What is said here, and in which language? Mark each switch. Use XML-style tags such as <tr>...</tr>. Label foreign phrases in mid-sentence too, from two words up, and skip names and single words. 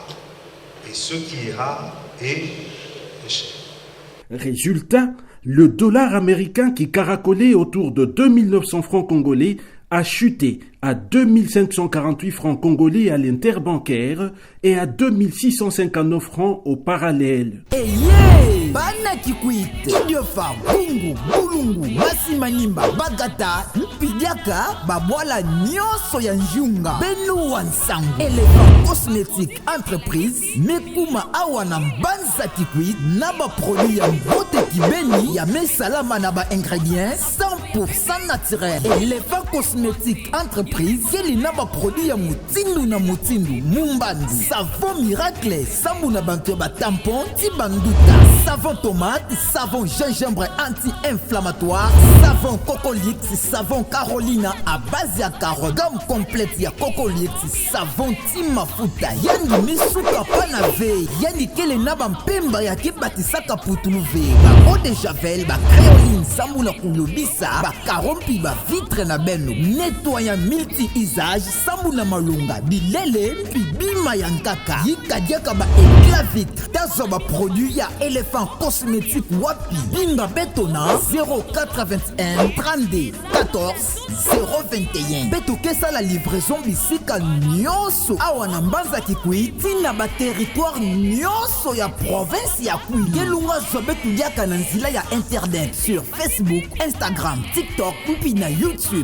<fr>Et ce qui est rare est cher. Résultat, le dollar américain qui caracolait autour de 2900 francs congolais a chuté à 2548 francs congolais à l'interbancaire et à 2659 francs au parallèle.</fr> <ktu>Hey, bana kikwit, idiofa, bungu, bulungu, masimanimba, bagata, mpidiaka, babwala nyoso ya njunga, benu wansangu, Elephant Cosmétique Entreprise, mekuma awana mbanza kikwit, naba produit ya mbote kibeni, ya mesalama naba</ktu> <fr>ingredients 100% naturel.</fr> <ktu>Elephant Cosmétique Entreprise, keli naba produit ya mutindu na mutindu, mumbandu,</ktu> <fr>savon miracle,</fr> <ktu>sambu na bantu ba tampon, tibanduta,</ktu> <fr>savon tomate, savon gingembre anti-inflammatoire, savon Cocolix, savon Carolina à base</fr> <ktu>ya carotte,</ktu> <fr>gamme complète</fr> <ktu>ya Cocolix, savon timafuta, yani misuka pana ve, yani kele naba mpemba ya kibatisaka putulu ve, ba</ktu> <fr>eau de javel,</fr> <ktu>ba créoline, sambu na kulubisa, ba karompi, ba vitre na beno,</ktu> <fr>nettoyant multi-usage,</fr> <ktu>sambu na malunga, bilele, mpi bima ya nkaka, yikadiaka ba</ktu> <fr>éclat vitre,</fr> <ktu>tazo ba produit ya Elephant Cosmétique wapi, binga betona, 0421 32 14 021. Beto kesa</ktu> <fr>la livraison</fr> <ktu>bisika nyonso, awana mbanza kikui, tina ba territoire nyonso ya province ya kui, kelunga zobetu yaka na nzila ya internet,</ktu> <fr>sur Facebook,</fr> <ktu>Instagram, TikTok, mpi na YouTube.</ktu>